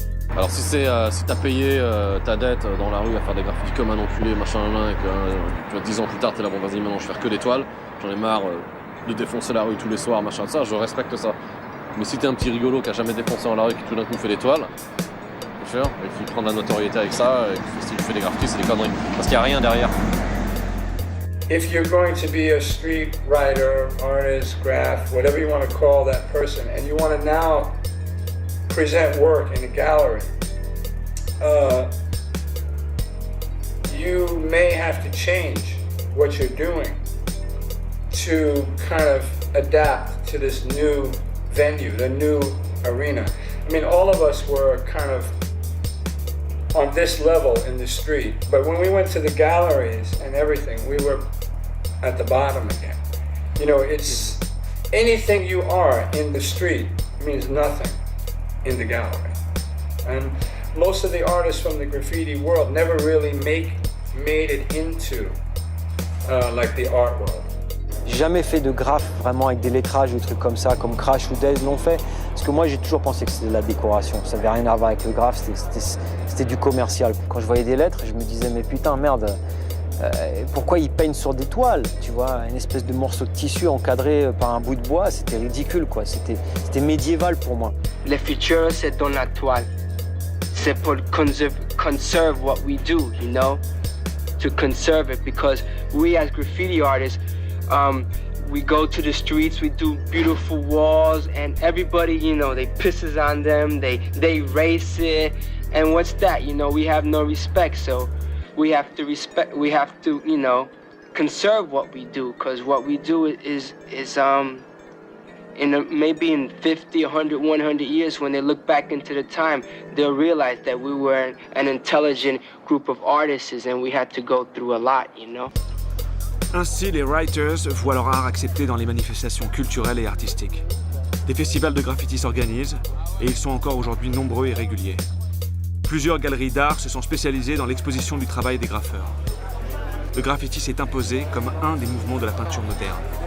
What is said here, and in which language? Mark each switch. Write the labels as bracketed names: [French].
[French] Alors si t'as payé ta dette dans la rue à faire des graffitis comme un enculé, machin, et que tu vois, 10 ans plus tard t'es là, bon vas-y maintenant je vais faire que des toiles, j'en ai marre de défoncer la rue tous les soirs, machin de ça, je respecte ça. Mais si t'es un petit rigolo qui a jamais dépensé dans la rue et qui tout d'un coup fait des toiles, c'est cher, et qui prend de la notoriété avec ça, et qui fait des graffitis, c'est des conneries. Parce qu'il n'y a rien derrière. [English] If you're going to be a street writer, artist, graph, whatever you want to call that person, and you want to now present work in a gallery, you may have to change what you're doing to kind of adapt to this new venue, the new arena. I mean, all of us were kind of on this level in the street, but when we went to the galleries and everything, we were at the bottom again. You know, it's anything you are in the street means nothing in the gallery. And most of the artists from the graffiti world never really made it into like the art world. [French] J'ai jamais fait de graphe vraiment avec des lettrages ou des trucs comme ça, comme Crash ou Dez l'ont fait. Parce que moi, j'ai toujours pensé que c'était de la décoration. Ça n'avait rien à voir avec le graphe, c'était du commercial. Quand je voyais des lettres, je me disais, mais putain, merde, pourquoi ils peignent sur des toiles, tu vois, une espèce de morceau de tissu encadré par un bout de bois, c'était ridicule, quoi. C'était médiéval pour moi. Le futur, c'est dans la toile. C'est pour [English] conserve what we do, you know? To conserve it, because we as graffiti artists, we go to the streets, we do beautiful walls, and everybody, you know, they pisses on them, they race it, and what's that? You know, we have no respect, so we have to, you know, conserve what we do, because what we do is maybe in 50, 100, 100 years, when they look back into the time, they'll realize that we were an intelligent group of artists and we had to go through a lot, you know. [French] Ainsi, les writers voient leur art accepté dans les manifestations culturelles et artistiques. Des festivals de graffiti s'organisent et ils sont encore aujourd'hui nombreux et réguliers. Plusieurs galeries d'art se sont spécialisées dans l'exposition du travail des graffeurs. Le graffiti s'est imposé comme un des mouvements de la peinture moderne.